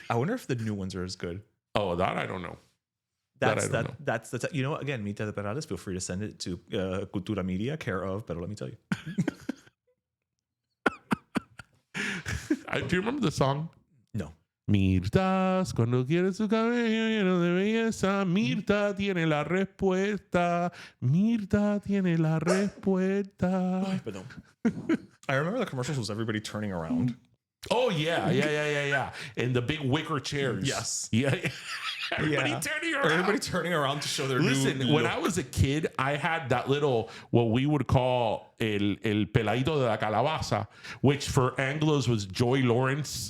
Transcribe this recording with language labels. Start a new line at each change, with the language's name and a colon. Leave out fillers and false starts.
English: I wonder if the new ones are as good. Oh, that I don't know. That's you know, again, Minta de Perales, feel free to send it to Cultura Media, care of, but let me tell you. Do you remember the song? No.
Spanish: Mirta, cuando quiere su cabello lleno de belleza, Mirta tiene la respuesta. Mirta tiene la respuesta.
English: But no. I remember the commercials was everybody turning around. Oh yeah. And the big wicker chairs. Yes. Yeah. Everybody turning around. Everybody turning around to show their Listen, new when look. I was a kid, I had that little, what we would call
Spanish: el peladito de la calabaza,
English: which for Anglos was Joy Lawrence.